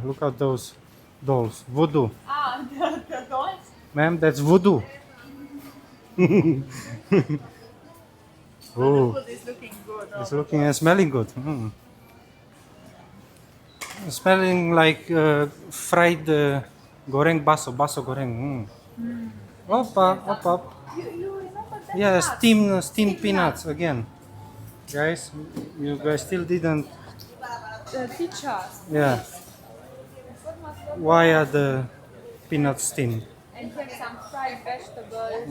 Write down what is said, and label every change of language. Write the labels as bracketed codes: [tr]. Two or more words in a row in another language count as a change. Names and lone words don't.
[en] Look at those dolls. Voodoo. Ah, the dolls. Ma'am, that's voodoo. Oh, The food is looking good. it's looking and smelling good. Smelling like fried [id] goreng baso goreng. [en] Up, up. You remember that? Yeah, nuts? steamed Steamed peanuts again. Guys, you guys still didn't. Teach us. Yeah, why are the peanuts steamed? And here some fried vegetables.